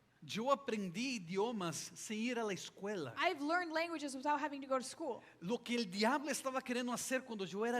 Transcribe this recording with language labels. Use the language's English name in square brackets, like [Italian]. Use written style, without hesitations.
[Spanish] Yo aprendí idiomas sin ir a la escuela. [English] I've learned languages without having to go to school. [Spanish] Lo que el diablo estaba queriendo hacer cuando yo era